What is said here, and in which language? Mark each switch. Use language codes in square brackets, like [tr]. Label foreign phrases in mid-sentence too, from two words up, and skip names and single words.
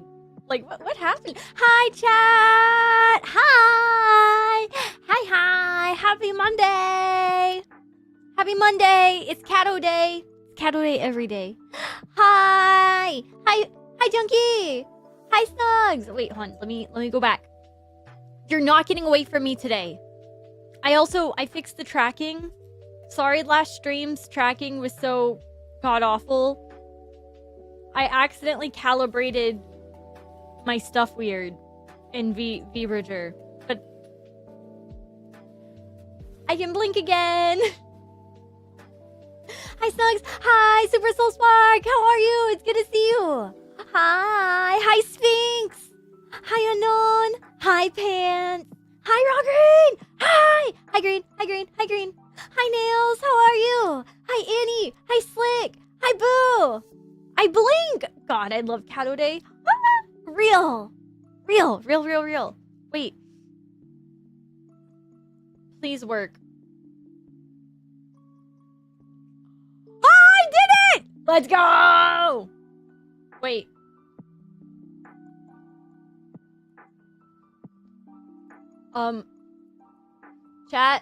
[en] Like, what happened? Hi, chat! Hi! Hi! Happy Monday! Happy Monday! It's Catto Day! It's Catto Day every day. Hi! Hi, Junkie! Hi, Snugs! Wait, hold on. Let me go back. You're not getting away from me today. I fixed the tracking. Sorry, last stream's tracking was so god-awful. I accidentally calibrated my stuff weird in VBridger. But I can blink again. Hi, Snugs. Hi, Super Soul Spark. How are you? It's good to see you. Hi. Hi, Sphinx. Hi, Anon. Hi, Pants. Hi, Raw Green. Hi. Hi, Green. Hi, Green. Hi, Green. Hi, Nails. How are you? Hi, Annie. Hi, Slick. Hi, Boo. I blink. God, I love Catto Day. Real. Wait. Please work. I did it! Let's go! Wait. Chat.